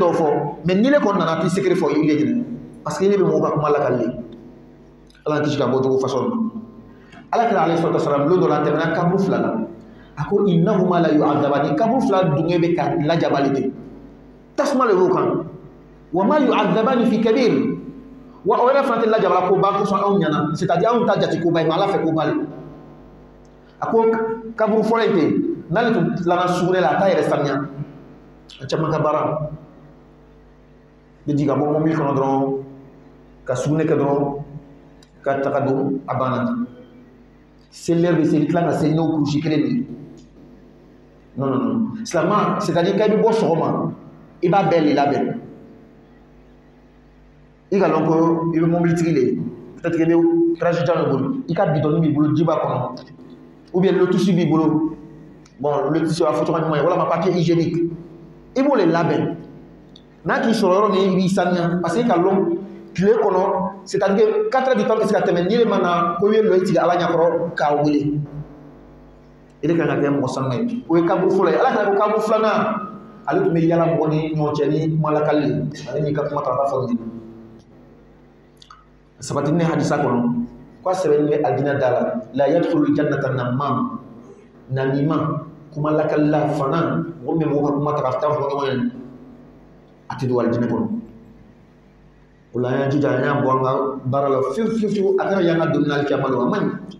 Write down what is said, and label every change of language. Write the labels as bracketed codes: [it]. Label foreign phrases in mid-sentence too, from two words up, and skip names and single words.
[dyu] dɔw fɔ mais ni ne kɔni nana t'i secret fɔ i le ɲinɛ parce que i le bɛ mɔgɔw ka kuma lakali le ala kisi ka bɔ jogo façon ma ala kira alayhi [ar] salatu wasalam [dyu] don dɔ la a tɛmɛna kaburu fila la a ko [ar] innahuma la yu'adzabani [dyu] kaburu fila dungɛ bɛ ka lajabali ten tasuma le b'o kan [ar] wa ma yu'adzabani fi kabir wa [dyu] o yɛrɛ fana tɛ lajabala koba kosɔn anw ɲɛna [fr] c'est à dire [dyu] anw ta jate koba ye mais ala fɛ koba le a ko kaburu fɔlɔ in ten n'ale tun tilala sugunɛ la a t'a yɛrɛ saniya a caman ka baara bɛ jigin ka bɔ mobili kɔnɔ dɔrɔn ka sugunɛ kɛ dɔrɔn ka taga don a banna selɛri bɛ seli tila ka seli n'o kurusi kelen de non silamɛ [fr] c'est à dire [dyu] k'a bɛ bɔ sɔgɔma i b'a bɛɛ le labɛn i ka lɔn ko i bɛ mobilitigi le ye [fr] peut-être que [dyu] i bɛ transitant dɔ bolo i ka bidɔnni b'i bolo ji b'a kɔnɔ [fr] ou bien [dyu] lotusi b'i bolo bon lotusi b'a fɔ cogo ɲuman ye walama [fr] papier hygiénique [dyu] i b'o le labɛn n'a k'i sɔrɔ yɔrɔ min i b'i saniya [fr] parce que [dyu] i ka lɔn tile kɔnɔ [fr] c'est à dire 4 heures du temps [dyu] bɛ se ka tɛmɛ n'i le ma na ko i ye lɔ i tigɛ ala ɲɛkɔrɔ k'a wele i de kan ka kɛ mɔgɔ sanu ye o ye kaburu fɔlɔ ye ala kana ko kaburu filanan ale tun bɛ yala mɔgɔ ni ɲɔgɔn cɛ ni kuma lakali le ale n'i ka kuma ta ka fɔ nin sabati ne hadisa kɔnɔ ko a sɛbɛnni bɛ alijinɛ da la [ar] yadkhulul jannata namima [dyu] kuma lakali la fana mɔgɔ min bɛ mɔgɔ ka kuma ta ka taa fɔ ɲɔgɔn ye a tɛ don alijinɛ kɔnɔ o la an y'an jija an y'a bɔ an ka baara la fiyewu fiyewu a kana y'an ka donni alikiyama lo a man ɲi